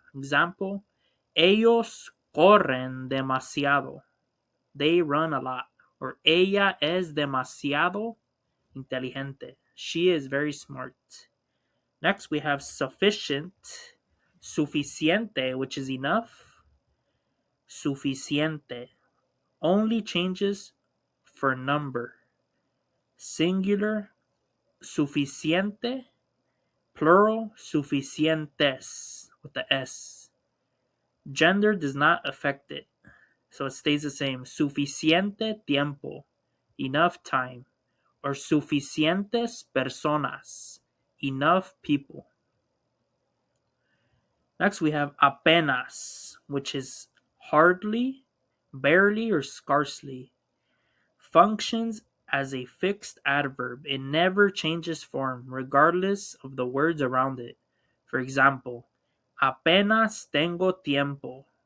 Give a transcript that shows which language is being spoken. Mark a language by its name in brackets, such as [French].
[English] Example, [Spanish] ellos corren demasiado. [English] They run a lot. [Spanish] Or ella es demasiado inteligente. [English] She is very smart. Next, we have sufficient, suficiente, which is enough. Suficiente only changes for number. Singular, suficiente. Plural, suficientes, with the S. Gender does not affect it, so it stays the same. [Spanish] Suficiente tiempo, [English] enough time. Or [Spanish] suficientes personas, [English] enough people. Next, we have apenas, which is hardly, barely, or scarcely. Functions as a fixed adverb. It never changes form, regardless of the words around it. For example, [Spanish] apenas tengo tiempo.